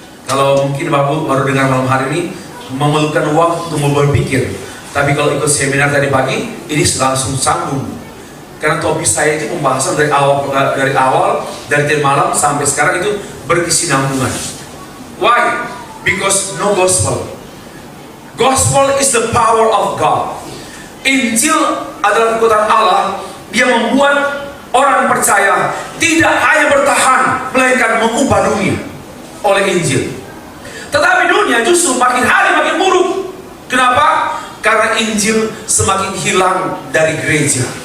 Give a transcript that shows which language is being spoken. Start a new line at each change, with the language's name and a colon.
Indonesian: Kalau mungkin Bapak baru dengar malam hari ini, memerlukan waktu untuk berpikir. Tapi kalau ikut seminar tadi pagi, ini langsung sambung. Karena topik saya itu pembahasan dari awal, dari tadi malam sampai sekarang itu berkesinambungan.
English: Why? Because no gospel. Gospel is the power of God.
Indonesian: Injil adalah kekuatan Allah. Dia membuat orang percaya tidak hanya bertahan, melainkan mengubah dunia oleh Injil. Tetapi dunia justru makin hari makin buruk. Kenapa? Karena Injil semakin hilang dari gereja.